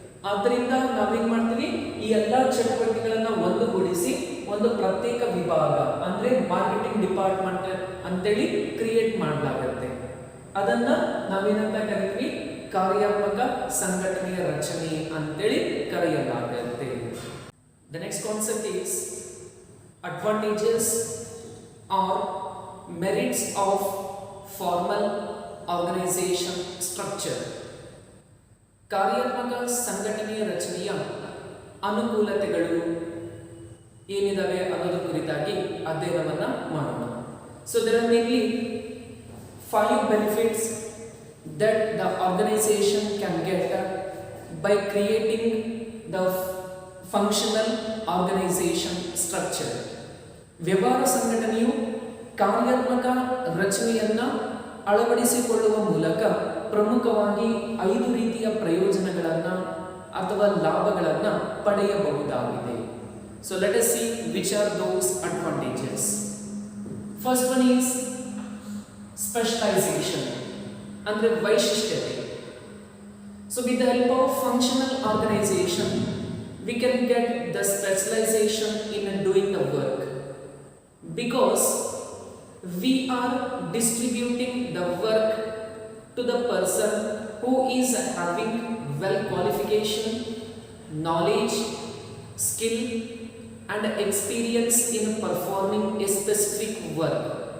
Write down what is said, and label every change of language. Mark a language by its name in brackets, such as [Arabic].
[Kannada] ಆದ್ದರಿಂದ ನಾವೇನ್ ಮಾಡ್ತೀವಿ, ಈ ಎಲ್ಲಾ ಚಟುವಟಿಕೆಗಳನ್ನ ಒಂದುಗೂಡಿಸಿ ಒಂದು ಪ್ರತ್ಯೇಕ ವಿಭಾಗ ಅಂದ್ರೆ ಮಾರ್ಕೆಟಿಂಗ್ ಡಿಪಾರ್ಟ್ಮೆಂಟ್ ಅಂತೇಳಿ ಕ್ರಿಯೇಟ್ ಮಾಡಲಾಗುತ್ತೆ. ಅದನ್ನ ನಾವೇನಂತ ಕರಿತೀವಿ, ಕಾರ್ಯಾತ್ಮಕ ಸಂಘಟನೆಯ ರಚನೆ ಅಂತೇಳಿ ಕರೆಯಲಾಗುತ್ತೆ. [English] The next concept is advantages or merits of formal organization structure. [Kannada] ಕಾರ್ಯಾತ್ಮಕ ಸಂಘಟನೆಯ ರಚನೆಯ ಅನುಕೂಲತೆಗಳು ಏನಿದಾವೆ ಅನ್ನೋದ್ರ ಕುರಿತಾಗಿ ಅಧ್ಯಯನವನ್ನ ಮಾಡೋಣ. [English] So there are mainly 5 benefits that the organization can get by creating the functional organization structure. [Kannada] ವ್ಯವಹಾರ ಸಂಘಟನೆಯು ಕಾರ್ಯಾತ್ಮಕ ರಚನೆಯನ್ನ ಅಳವಡಿಸಿಕೊಳ್ಳುವ ಮೂಲಕ ಪ್ರಮುಖವಾಗಿ 5 ರೀತಿಯ ಪ್ರಯೋಜನಗಳನ್ನ ಅಥವಾ ಲಾಭಗಳನ್ನ ಪಡೆಯಬಹುದಾಗಿದೆ. [English] So let us see which are those advantages. First one is specialization, [Kannada] ಅಂದ್ರೆ ವೈಶಿಷ್ಟ್ಯತೆ. [English] So with the help of functional organization we can get the specialization in doing the work, because we are distributing the work to the person who is having well qualification, knowledge, skill and experience in performing a specific work.